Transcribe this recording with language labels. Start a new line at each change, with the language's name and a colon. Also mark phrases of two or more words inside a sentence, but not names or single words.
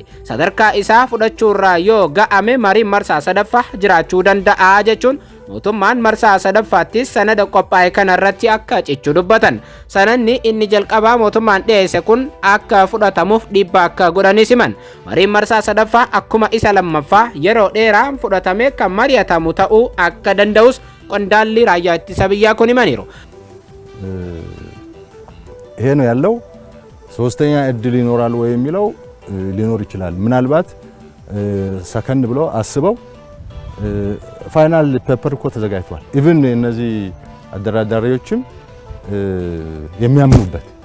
Oromo: Sadarkaa isaa fudhachuurraa yoo ga'ame mariin marsaa sadaffaa jiraachuu danda'a jechuun mootummaan marsaa sadaffaattis sanada qophaa'e kanarratti akka cichu dubbatan. Sananni inni jalqabaa mootummaan dhiyeesse kun akka fudhatamuuf dhiibbaa akka godhanis himan. Mariin marsaa sadaffaa akkuma isa lammaffaa yeroo dheeraan fudhatamee kan mari'atamu ta'uu akka danda'us qondaalli raayyaa ittisa biyyaa kun himaniiru.
Amharic: ይሄ ነው ያለው። ሶስተኛ እድል ይኖራል ወይ የሚለው ሊኖር ይችላል። ምናልባት ሰከንድ ብለው አስበው
English: final paper
Amharic: እኮ ተዘጋጅቷል። ኢቭን እነዚህ አደራዳሪዎችም የሚያምኑበት